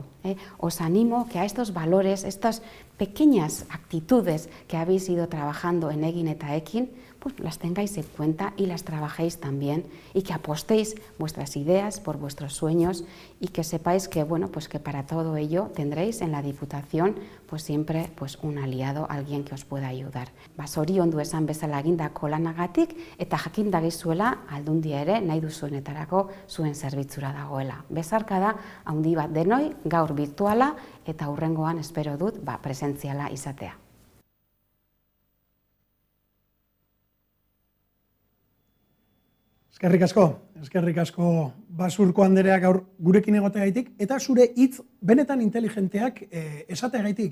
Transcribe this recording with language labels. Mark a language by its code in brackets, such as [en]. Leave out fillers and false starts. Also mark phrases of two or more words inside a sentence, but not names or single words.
[es] Os animo que a estos valores, estas pequeñas actitudes que habéis ido trabajando en Egin eta Ekin, las tengáis en cuenta y las trabajéis también y que apostéis vuestras ideas por vuestros sueños y que sepáis que, que para todo ello tendréis en la Diputación siempre un aliado, alguien que os pueda ayudar. [eu] Zoriondu esan bezala egindako lanagatik eta jakin dagizuela aldundia ere nahi duzuenetarako zuen zerbitzura dagoela. Bezarkada handi bat denoi, gaur virtuala eta hurrengoan espero dut presentziala izatea. Eskerrik asko Basurko Anderea gaur gurekin egoteagaitik eta zure hitz benetan inteligenteak esateagaitik.